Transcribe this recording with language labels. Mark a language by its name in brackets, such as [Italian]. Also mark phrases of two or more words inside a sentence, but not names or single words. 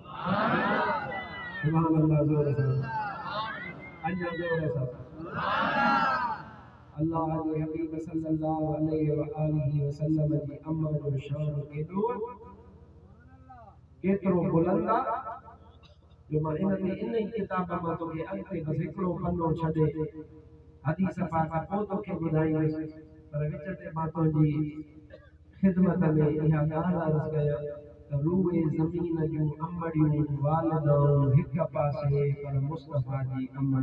[Arabic] سبحان الله [Sindhi] ज़ोर सां अञा ज़ोर सां अल्लाह जे हबीब [Arabic] صلى الله عليه وآله وسلم [Sindhi] जी अम्मा जो शान केतिरो बुलंद आहे जो मां इन किताब मां तोखे अॻिते बसि हिकिड़ो पनो छॾे हदीस पाक पोइ तोखे ॿुधाईंदुसि पर विच ते मां तुंहिंजी ख़िदमत में इहा ॻाल्हि अर्ज़ु कयां त रूए ज़मीन जूं अमड़ियूं वालिदाऊं हिक पासे पर मुस्तफा जी अमड़